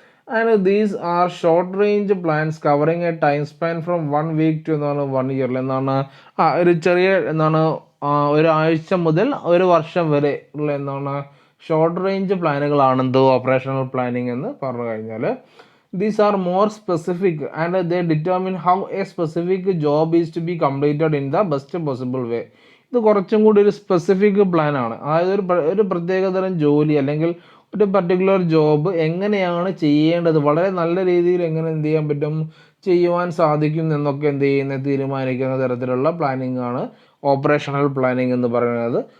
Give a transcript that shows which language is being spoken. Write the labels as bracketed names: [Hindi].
[English] And these are short range plans covering a time span from 1 week to 1 ഇയറിൽ. [Malayalam] എന്താണ് ഒരു ചെറിയ ഒരാഴ്ച മുതൽ 1 വർഷം വരെ ഉള്ള എന്താണ് ഷോർട്ട് റേഞ്ച് പ്ലാനുകളാണെന്തോ ഓപ്പറേഷണൽ പ്ലാനിങ് എന്ന് പറഞ്ഞു കഴിഞ്ഞാൽ. [English] These are more specific and they determine how a specific job is to be completed in the best possible way. [Malayalam] ഇത് കുറച്ചും കൂടി ഒരു സ്പെസിഫിക് പ്ലാൻ ആണ്. അതായത് ഒരു പ്രത്യേകതരം ജോലി അല്ലെങ്കിൽ ഒരു പർട്ടിക്കുലർ ജോബ് എങ്ങനെയാണ് ചെയ്യേണ്ടത്, വളരെ നല്ല രീതിയിൽ എങ്ങനെ എന്ത് ചെയ്യാൻ പറ്റും, ചെയ്യുവാൻ സാധിക്കും എന്നൊക്കെ എന്ത് ചെയ്യുന്ന തീരുമാനിക്കുന്ന തരത്തിലുള്ള പ്ലാനിങ് ആണ് ഓപ്പറേഷണൽ പ്ലാനിങ് എന്ന് പറയുന്നത്.